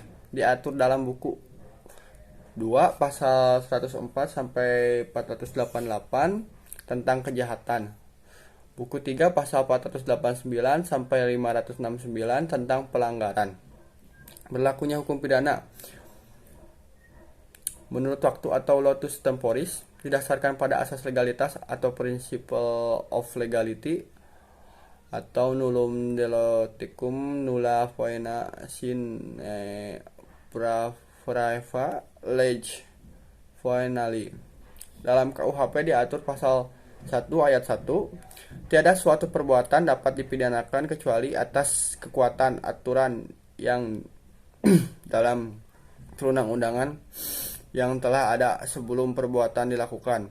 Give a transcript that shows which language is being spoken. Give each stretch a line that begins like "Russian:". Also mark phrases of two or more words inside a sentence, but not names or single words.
Indonesian: Diatur dalam buku 2 pasal 104 sampai 488 tentang kejahatan. Buku 3 pasal 489 sampai 569 tentang pelanggaran. Berlakunya hukum pidana menurut waktu atau
Latin: lotus temporis
Indonesian: didasarkan pada asas legalitas atau
English: principle of legality
Indonesian: atau
Latin: nullum delictum nulla poena sine praeva lege venali.
Indonesian: Dalam KUHP diatur pasal 1 ayat 1, tiada suatu perbuatan dapat dipidanakan kecuali atas kekuatan aturan yang dalam perundang-undangan yang telah ada sebelum perbuatan dilakukan.